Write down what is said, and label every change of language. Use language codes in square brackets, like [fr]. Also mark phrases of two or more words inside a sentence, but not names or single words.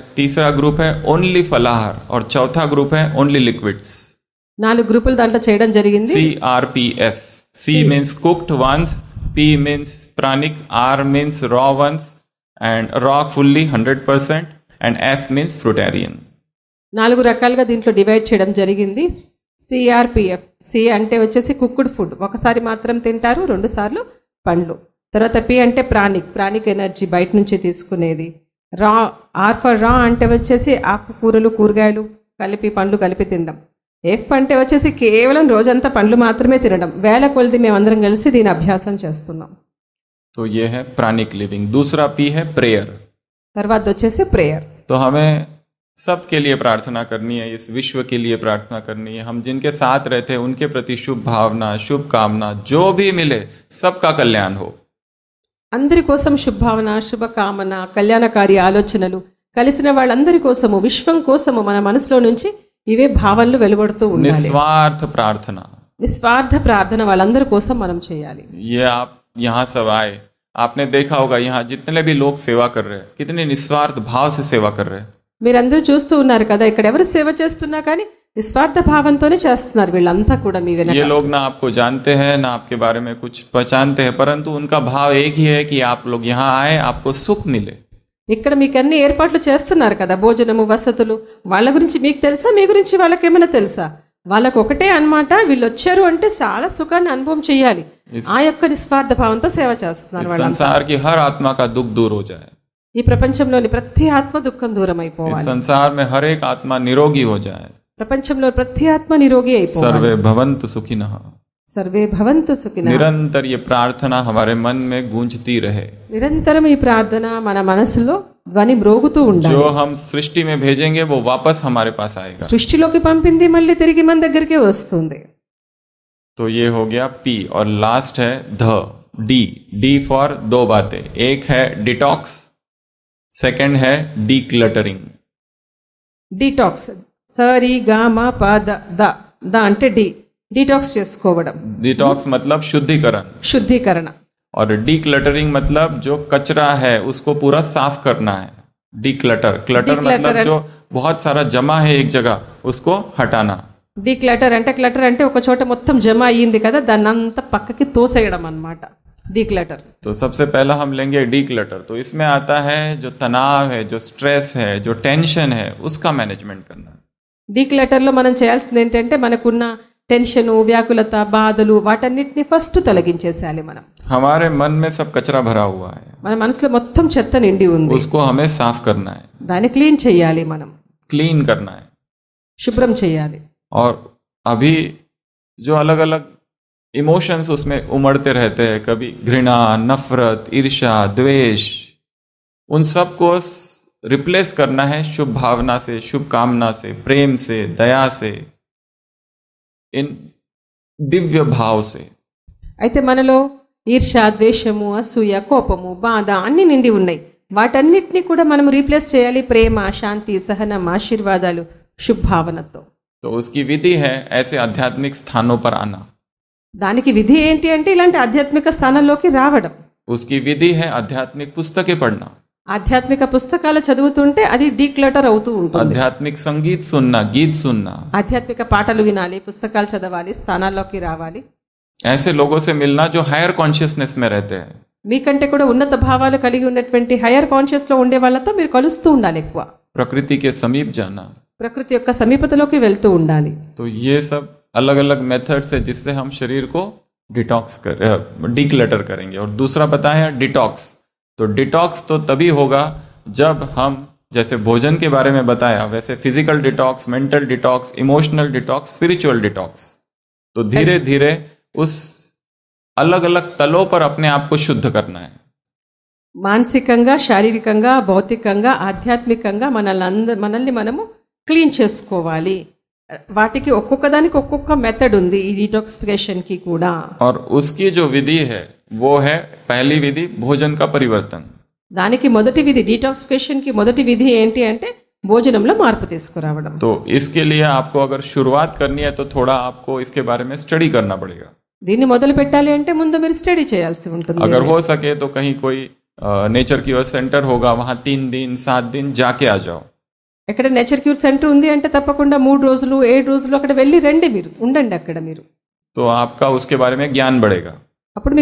[hi] तीसरा ग्रुप है ओनली फलाहार. और चौथा ग्रुप है [en] only liquids. [te] 4 గ్రూపులు దాంట్లో చేయడం జరిగింది. [en] CRPF. C means cooked once, P P means pranic, R means raw ones, and raw fully 100%, and F means fruitarian. [te] 4 రకాలుగా దీంట్లో డివైడ్ చేయడం జరిగింది. సిఆర్పిఎఫ్, సి అంటే వచ్చేసి [en] cooked food, [te] ఒకసారి మాత్రం తింటారు, 2 సార్లు పండ్లు. తర్వాత పి అంటే [en] pranic energy, [te] బయట నుంచి తీసుకునేది. రా, [en] R for raw [te] అంటే వచ్చేసి ఆకుకూరలు కూరగాయలు కలిపి పండ్లు కలిపి తినడం. ఎఫ్ అంటే వచ్చేసి కేవలం రోజంతా పండ్లు మాత్రమే తినడం. వేల కొలది మేమందరం కలిసి దీని అభ్యాసం చేస్తున్నాం. [hi] तो ये है [en] pranic living. [hi] दूसरा पी है प्रेयर. [te] తర్వాత వచ్చేసి ప్రేయర్. [hi] तो हमें सबके लिए प्रार्थना करनी है, इस विश्व के लिए प्रार्थना करनी है. हम जिनके साथ रहते हैं उनके प्रति शुभ भावना, शुभ कामना, जो भी मिले सबका कल्याण हो. [te] అందరి కోసం శుభావన, శుభకామన, కళ్యాణకారి ఆలోచనలు, కలిసిన వాళ్ళందరి కోసము, విశ్వం కోసము మన మనసులో నుంచి ఇవే భావనలు వెలువడుతూ ఉండాలి. [hi] निस्वार्थ प्रार्थना. [te] నిస్వార్థ ప్రార్థన వాళ్ళందరి కోసం మనం చేయాలి. [hi] ये आप यहाँ सब आए, आपने देखा होगा यहाँ जितने भी लोग सेवा कर रहे हैं कितने निस्वार्थ भाव से सेवा कर रहे हैं. [te] మీరందరూ చూస్తూ ఉన్నారు కదా, ఇక్కడ ఎవరు సేవ చేస్తున్నా కానీ నిస్వార్థ భావంతోనే చేస్తున్నారు వీళ్ళంతా కూడా. మీ వెనక [hi] ये लोग ना आपको जानते हैं ना आपके बारे में कुछ पहचानते हैं, परंतु उनका भाव एक ही है कि आप लोग यहाँ आए, आपको सुख मिले. [te] ఇక్కడ మీకు అన్ని ఏర్పాట్లు చేస్తున్నారు కదా, భోజనము, వసతులు, వాళ్ళ గురించి మీకు తెలుసా, మీ గురించి వాళ్ళకేమైనా తెలుసా? వాళ్ళకు ఒకటే అన్నమాట, వీళ్ళు వచ్చారు అంటే చాలా సుఖాన్ని అనుభవం చేయాలి. ఆ యొక్క నిస్వార్థ భావంతో సేవ చేస్తున్నారు. [hi] संसार की हर आत्मा का दुख दूर हो जाए. [te] ఈ ప్రపంచంలోని ప్రతి ఆత్మ దుఃఖం దూరం అయిపోవాలి. [hi] संसार में हर एक आत्मा निरोगी हो जाए. [te] ప్రపంచంలో ప్రతి ఆత్మ నిరోగి అయిపోవాలి. [sa] सर्वे भवन्तु सुखिनः. సర్వే భవంతు సుఖినః. [hi] निरंतर ये प्रार्थना हमारे मन में गूंजती रहे. [te] నిరంతరం ఈ ప్రార్థన మన మనసులో ధ్వని మ్రోగుతూ ఉండాలి. [hi] जो हम सृष्टि में भेजेंगे वो वापस हमारे पास आएगा. [te] సృష్టిలోకి పంపింది మళ్ళీ తిరిగి మన దగ్గరికి వస్తుంది. [hi] तो ये हो गया पी. और लास्ट है ध, डी. [en] D for [hi] 2 बातें. एक है डिटॉक्स, सेकंड है डीक्लटरिंग. [te] డీటాక్స్, సరి గా మా ప ద ద అంటే డీటాక్స్ చేసుకోవడం. [hi] डिटॉक्स मतलब शुद्धिकरण. [te] శుద్ధీకరణ. [hi] और डीक्लटरिंग मतलब जो कचरा है उसको पूरा साफ करना है. डीक्लटर, क्लटर मतलब जो बहुत सारा जमा है एक जगह उसको हटाना. [te] డీక్లటర్ అంటే, క్లటర్ అంటే ఒక చోట మొత్తం జమ అయ్యింది కదా, దాన్ని అంతా పక్కకి తోసేయడం అన్నమాట డీక్లటర్. [hi] तो सबसे पहला हम लेंगे डीक्लटर. तो इसमें आता है जो तनाव है, जो स्ट्रेस है, जो टेंशन है, उसका मैनेजमेंट करना. [te] డీక్లటర్లో మనం చేయాల్సింది ఏంటంటే మనకున్న టెన్షను, వ్యాకులత, బాధలు వాటన్నిటిని ఫస్ట్ తొలగించేసేయాలి. మనం [hi] हमारे मन में सब कचरा भरा हुआ है, [te] మన మనసులో మొత్తం చెత్త నిండి ఉంది, [hi] उसको हमें साफ करना है, [te] దాన్ని క్లీన్ చేయాలి. మనం [hi] क्लीन करना है. [te] శుభ్రం చేయాలి. [hi] और अभी जो अलग अलग इमोशंस उसमें उमड़ते रहते हैं, कभी घृणा, नफरत, ईर्ष्या, द्वेष, उन सब को रिप्लेस करना है शुभ भावना से, शुभ कामना से, प्रेम से, दया से, इन दिव्य भाव से. [te] అయితే మనలో ఈర్ష్య, ద్వేషము, అసూయ, కోపము, బాధ అన్ని నిండి ఉన్నాయి. వాటన్నిటిని కూడా మనం రీప్లేస్ చేయాలి ప్రేమ, శాంతి, సహనం, ఆశీర్వాదాలు, శుభావనతో. [hi] तो उसकी विधि है ऐसे आध्यात्मिक स्थानों पर आना. [te] దానికి విధి ఏంటి అంటే ఇలాంటి ఆధ్యాత్మిక స్థానంలోకి రావడం. [hi] उसकी विधि है आध्यात्मिक पुस्तकें पढ़ना, [te] ఆధ్యాత్మిక పుస్తకాలు చదువుతుంటే అది డీక్లటర్ అవుతూ ఉంటుంది. [hi] आध्यात्मिक संगीत सुनना, गीत सुनना, [te] ఆధ్యాత్మిక పాటలు వినాలి, పుస్తకాలు చదవాలి, స్థానాల్లోకి రావాలి. [hi] ऐसे लोगों से मिलना जो [en] higher consciousness [hi] में रहते हैं. [te] మీకంటే కూడా ఉన్నత భావాలు కలిగి ఉన్నటువంటి [en] higher conscious [te] లో ఉండే వాళ్ళతో మీరు కలుస్తూ ఉండాలి. ఎక్కువ [hi] प्रकृति के समीप जाना. [te] ప్రకృతి యొక్క సమీపతలోకి వెళ్తూ ఉండాలి. [hi] तो ये सब अलग अलग मेथड्स है जिससे हम शरीर को डीक्लटर करेंगे. और दूसरा बताया डिटॉक्स. तो डिटॉक्स तो तभी होगा जब हम जैसे भोजन के बारे में बताया वैसे [en] physical detox, mental detox, emotional detox, spiritual detox. [hi] तो धीरे धीरे उस अलग अलग तलों पर अपने आप को शुद्ध करना है. [te] మానసికంగా, శారీరకంగా, భౌతికంగా, ఆధ్యాత్మికంగా మనల్ని మనము క్లీన్ చేసుకోవాలి. వాటికి ఒక్కొక్క దానికి ఒక్కొక్క మెథడ్ ఉంది ఈ డీటాక్సిఫికేషన్ కి కూడా. [hi] और उसकी जो विधि है वो है पहली विधि भोजन का परिवर्तन. [te] దానికి మొదటి విధి, డీటాక్సిఫికేషన్ కి మొదటి విధి ఏంటి అంటే భోజనంలో మార్పు తీసుకురావడం. [hi] तो इसके लिए आपको अगर शुरुआत करनी है तो थोड़ा आपको इसके बारे में स्टडी करना पड़ेगा. [te] దీన్ని మొదలు పెట్టాలి అంటే ముందు మీరు స్టడీ చేయాల్సి ఉంటుంది. [hi] अगर हो सके तो कहीं कोई [en] nature cure center [hi] होगा, वहां 3 दिन 7 दिन जाके आ जाओ. [te] ఎక్కడ [en] nature cure center [te] ఉంది అంటే తప్పకుండా 3 రోజులు 7 రోజులు అక్కడ వెళ్ళి రండి, మీరు ఉండండి అక్కడ. మీరు [hi] तो आपका उसके बारे में ज्ञान बढ़ेगा.